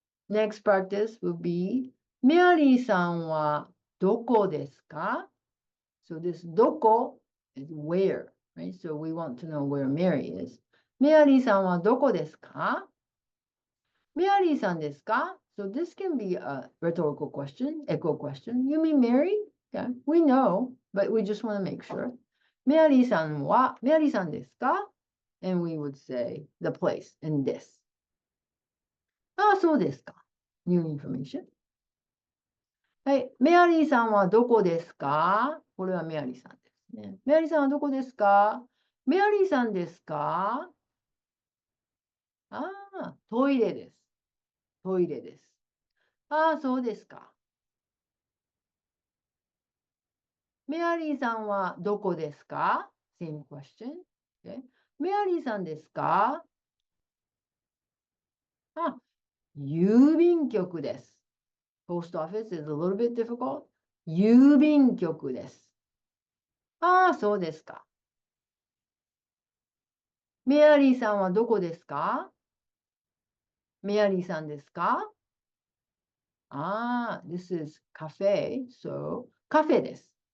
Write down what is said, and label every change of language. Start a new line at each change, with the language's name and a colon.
English: Next practice will be
Japanese: メアリーさんはどこですか?
English: So this どこ is where, right? So we want to know where Mary is.
Japanese: メアリーさんはどこですか? メアリーさんですか?
English: So this can be a rhetorical question, echo question. You mean Mary? Yeah, we know, but we just want to make sure.
Japanese: メアリーさんは、メアリーさんですか?
English: And we would say the place in this.
Japanese: そうですか。
English: New information.
Japanese: はい。メアリーさんはどこですか?これはメアリーさんですね。メアリーさんはどこですか? メアリーさんですか? トイレです。トイレです。そうですか。メアリーさんはどこですか?
English: Same question. Okay.
Japanese: メアリーさんですか? 郵便局です。
English: Post office is a little bit difficult.
Japanese: 郵便局です。そうですか。メアリーさんはどこですか? メアリーさんですか?
English: This is cafe, so
Japanese: カフェです。